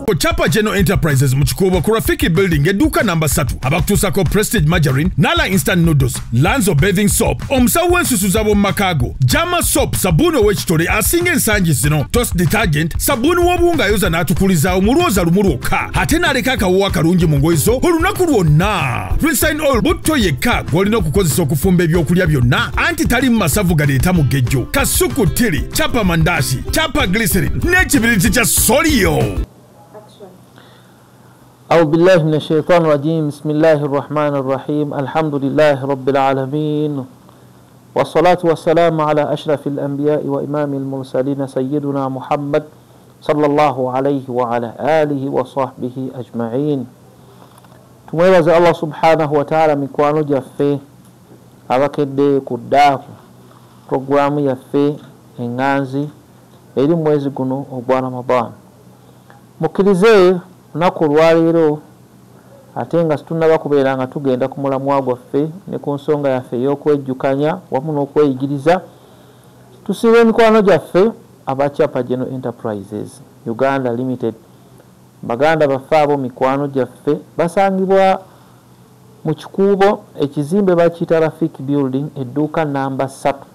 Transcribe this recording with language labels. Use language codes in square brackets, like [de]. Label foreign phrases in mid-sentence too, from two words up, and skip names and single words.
[lg] Chapa General Enterprises Muchikobo Kurafiki Building eduka number 3 abakutusako Prestige Margarine Nala Instant Noodles Lanzo Bathing Soap omusawo ensusu zabo makago Jama Soap sabuni ow'ekitole asinga ensangi zino Toast Detergent sabuni w'obuwunga ayoza n'atukuliza omulwoza lumulwoka ate n'aleka akawuwa akalungi mu ngoye zo olunaku lwonna Rinse Oil butto yekka gw'olina okukozesa okufumba ebyokulya byonna anti tali mu masavu galeeta mugejjo kasuku tiri Chapa Mandashi Chapa Glycerin n'ekibiriti kya Solio. [ar] أعوذ بالله من الشيطان الرجيم بسم الله الرحمن الرحيم الحمد لله رب العالمين والصلاة والسلام على أشرف الأنبياء وإمام المرسلين سيدنا محمد صلى الله عليه وعلى آله وصحبه أجمعين [lg] tumwebaza Allah subhanahu wa ta'ala mikwano gyaffe abakedde ku ddaaku programu yaffe enganzi eri mwezi guno ogwa Ramadan mukkirize lunaku lwaleero ate nga situnaba kubeera nga tugenda ku mulamwa gwaffe ne ku nsonga yaffe ey'okwejjukanya wamu n'okweyigiriza tusiba emikwano gyaffe aba Chapa General Enterprises Uganda Limited baganda baffe abo mikwano gyaffe basangibwa mu kikuubo ekizimbe bakiyita Rafiki Building edduuka namba 3